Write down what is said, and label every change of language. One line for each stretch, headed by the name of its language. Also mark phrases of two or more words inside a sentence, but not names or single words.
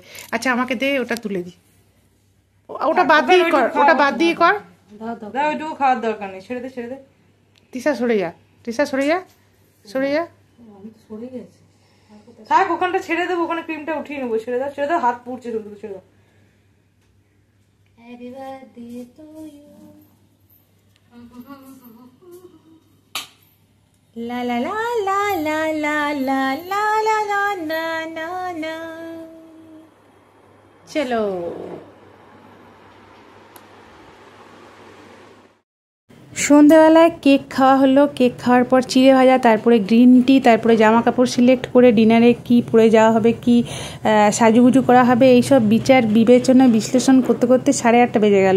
Bangla: আচ্ছা আমাকে দে, ওটা তুলে দি। ওটা বাদ দিয়ে কর, ওটা বাদ দিয়ে কর। ওইটুকু খাওয়ার দরকার নেই, ছেড়ে দে, ছেড়ে দে। তিশা সরে যা, তিশা সরে যা, সরে যা। থাক, ওখানটা ছেড়ে দেবো, ওখানে ক্রিমটা উঠিয়ে নেবো। ছেড়ে দাও, ছেড়ে দাও, হাত পুড়ছে, ছেড়ে দাও।
English: Happy birthday to you. La la la la la la la la la la na na na.
Bangla: चलो। সন্ধ্যাবেলায় কেক খাওয়া হলো। কেক খাওয়ার পর চিড়ে ভাজা, তারপরে
English: green tea,
Bangla: তারপরে জামা কাপড় সিলেক্ট করে ডিনারে কি পরে যাওয়া হবে, কি সাজুগুজু করা হবে, এইসব বিচার বিবেচনা বিশ্লেষণ করতে করতে 8:30 বেজে গেল।